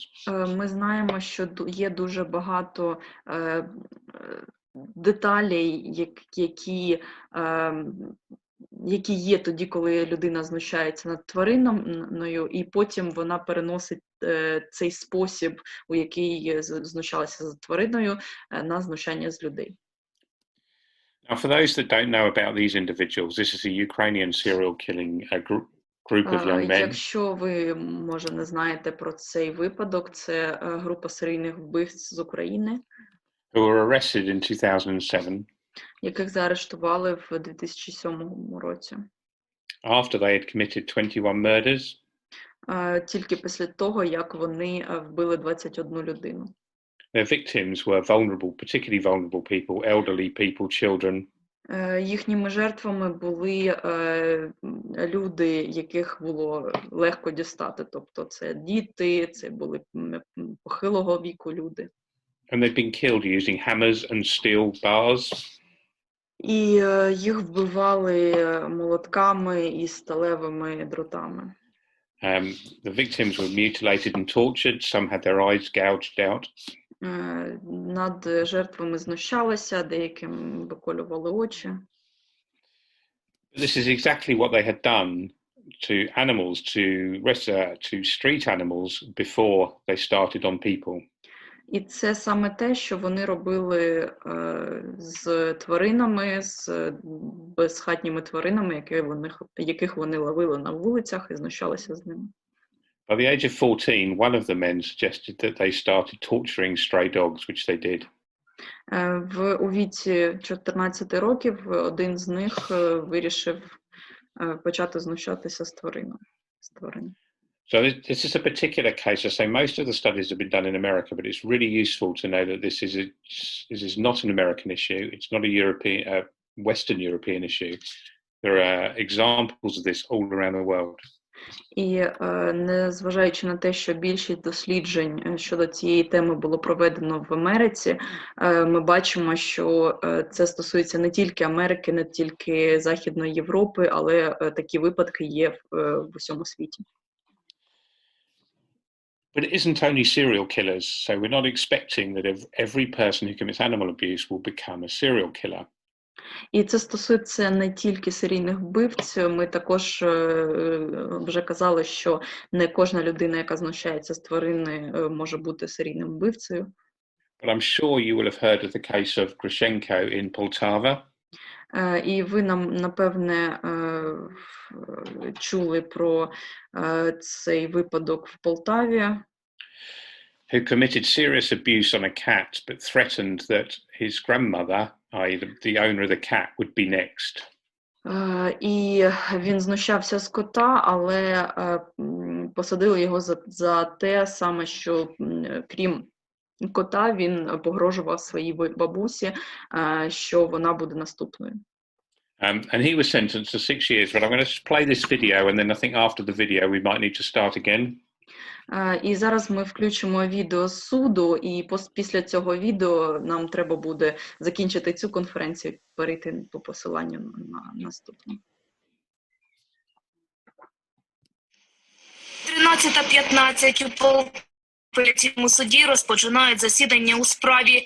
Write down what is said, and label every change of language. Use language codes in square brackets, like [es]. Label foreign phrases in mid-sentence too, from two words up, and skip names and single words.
[uk] Ми знаємо, що є дуже багато деталей, які є тоді, коли людина знущається над твариною, і потім вона переносить цей спосіб, у який знущалася за твариною, на знущання з людей. [en] Now, for those that don't know about these individuals, this is a Ukrainian serial killing group of young men. [uk] Якщо ви, може, не знаєте про цей випадок, це група серійних вбивць з України, [en] Who were arrested in 2007 [uk] яких заарештували в 2007 році. [en] after they had committed 21 murders. [uk] Тільки після того, як вони вбили 21 людину. [en] Their victims were vulnerable, particularly vulnerable people, elderly people, children. [uk] Їхніми жертвами були люди, яких було легко дістати. Тобто це діти, це були похилого віку люди. [en] And they've been killed using hammers and steel bars. [uk] І їх вбивали молотками і сталевими дротами. [en] The victims were mutilated and tortured. Some had their eyes gouged out. [uk] Над жертвами знущалися, деяким виколювали очі. [en] This is exactly what they had done to animals, to street animals before they started on people. [uk] І це саме те, що вони робили з тваринами, з безхатніми тваринами, яких вони ловили на вулицях і знущалися з ними. [en] By the age of 14, one of the men suggested that they started torturing stray dogs, which they did. [uk] У віці 14 років один з них вирішив почати знущатися з тварин. [en] So this is a particular case. I say most of the studies have been done in America, but it's really useful to know that this is not an American issue. It's not a Western European issue. There are examples of this all around the world. [uk] І незважаючи на те, що більшість досліджень щодо цієї теми було проведено в Америці, ми бачимо, що це стосується не тільки Америки, не тільки Західної Європи, але такі випадки є в усьому світі. [en] But it isn't only serial killers, so we're not expecting that every person who commits animal abuse will become a serial killer. [uk] І це стосується не тільки серійних вбивць. Ми також вже казали, що не кожна людина, яка знущається з тварини, може бути серійним вбивцею. [en] But I'm sure you will have heard of the case of Grushenko in Poltava. [uk] І ви напевне чули про цей випадок в Полтаві. [en] Who committed serious abuse on a cat, but threatened that his grandmother, i.e. the owner of the cat, would be next. [uk] І він знущався з кота, але посадили його за те саме, що крім кота, він погрожував своїй бабусі, що вона буде наступною. [en] And he was sentenced to 6 years, but I'm going to play this video, and then I think after the video we might need to start again. [uk] І зараз ми включимо відео з суду, і після цього відео нам треба буде закінчити цю конференцію і перейти по посиланню на наступну. 13:15 у апеляційному суді розпочинають засідання у справі.